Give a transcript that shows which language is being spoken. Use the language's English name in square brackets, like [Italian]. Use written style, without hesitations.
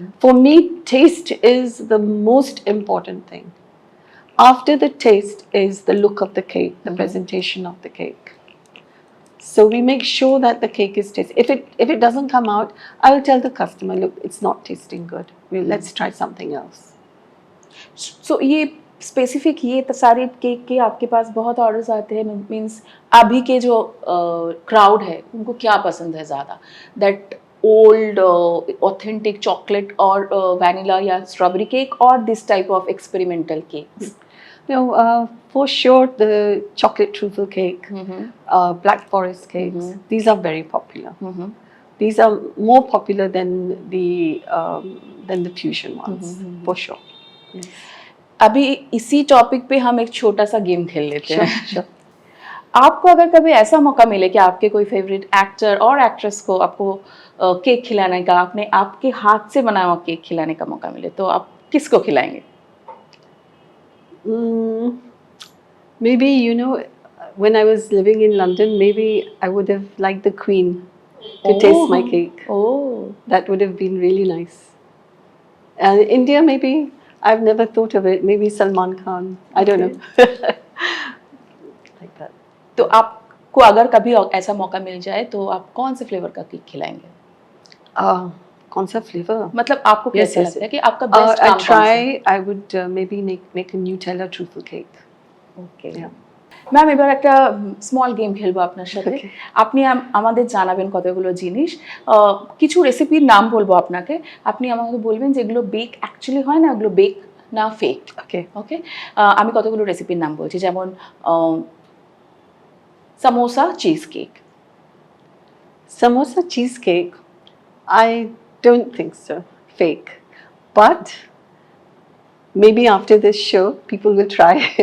[English] For me, taste is the most important thing. After the taste is the look of the cake, the presentation of the cake. So we make sure that the cake is tasty. If it doesn't come out, I will tell the customer, look, it's not tasting good. Let's try something else. [Hindi] So ये specific ये सारे cake के आपके पास बहुत orders आते हैं, means अभी के जो क्राउड है उनको क्या पसंद है ज़्यादा, दैट ओल्ड ऑथेंटिक चॉकलेट और वैनिला या स्ट्रॉबेरी केक और this type of experimental cakes? [English] You know, for sure, the chocolate truffle cake, black forest cakes, these are very popular. These are more popular than the fusion ones, for sure. Yes. [Hindi] अभी इसी topic पे हम एक छोटा सा game खेल लेते हैं. [English] Sure. [Hindi] आपको अगर कभी ऐसा मौका मिले कि आपके कोई फेवरेट एक्टर और एक्ट्रेस को आपको केक खिलाने का, आपने आपके हाथ से बनाया हुआ केक खिलाने का मौका मिले, तो आप किसको खिलाएंगे? [English] Maybe, you know, when I was living in London, maybe I would have liked the Queen to taste my cake. Oh. That would have been really nice. And India, maybe, I've never thought of it. Maybe Salman Khan. I don't know. Like that. [Hindi] तो आपको अगर कभी ऐसा मौका मिल जाए तो आप कौन से फ्लेवर का केक खिलाएंगे? कौन सा flavor? मतलब आपको कैसा लगता है कि आपका बेस्ट [English] I [Hindi] काम कौन सा है? [English] I would maybe make a Nutella truffle cake. Okay Yeah. [Bangla] Ma'am, এবার একটা স্মল গেম খেলবো আপনার সাথে. [English] Okay. [Bangla] আপনি আমাদের জানাবেন কতগুলো জিনিস, কিছু রেসিপির নাম বলবো আপনাকে, আপনি আমাকে বলবেন যে এগুলো বেক অ্যাকচুয়ালি হয় না, এগুলো বেক না ফেক. [English] Okay. [Bangla] ওকে, আমি কতগুলো রেসিপির নাম বলছি, যেমন samosa cheese cake. [English] Samosa cheesecake, I don't think so. Fake. But maybe after this show, people will try.